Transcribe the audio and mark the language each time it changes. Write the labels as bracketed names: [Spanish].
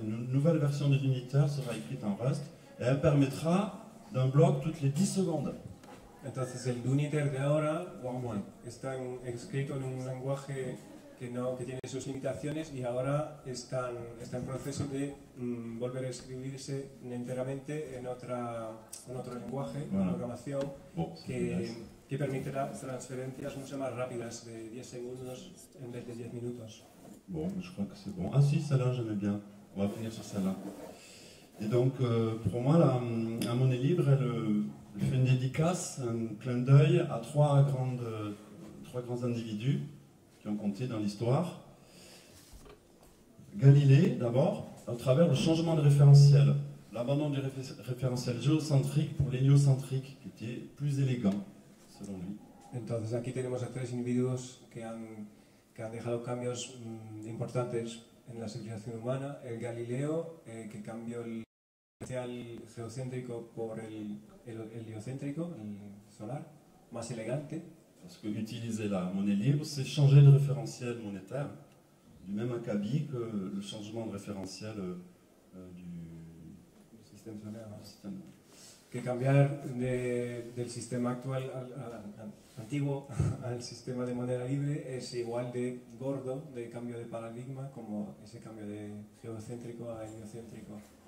[French] Une nouvelle version de l'Unitaire sera écrite en Rust et elle permettra d'un bloc toutes les 10 secondes. [Spanish] Entonces el Unitaire de ahora está escrito en un lenguaje que tiene sus limitaciones y ahora está en proceso de volver a escribirse enteramente en otro lenguaje, [French] voilà. [Spanish] de programación que permitirá transferencias mucho más rápidas de 10 segundos en vez de 10 minutos. [French] Bon, je crois que c'est bon. Ah si, celle-là, j'aimais bien. On va finir sur celle-là. Et donc, pour moi, la monnaie libre, elle fait une dédicace, un clin d'œil à trois grands individus qui ont compté dans l'histoire. Galilée, d'abord, à travers le changement de référentiel, l'abandon du référentiel géocentrique pour l'héliocentrique, qui était plus élégant, selon lui. [Spanish] Entonces aquí tenemos a tres individuos que han dejado cambios importantes en la civilización humana. El Galileo, que cambió el référentiel geocéntrico por el heliocéntrico, el solar, más elegante. [French] Parce que utiliser la monnaie libre, c'est changer de référentiel monétaire, du même acabit que le changement de référentiel du système solaire. [Spanish] Que cambiar del sistema actual antiguo al sistema de moneda libre es igual de gordo, de cambio de paradigma, como ese cambio de geocéntrico a heliocéntrico.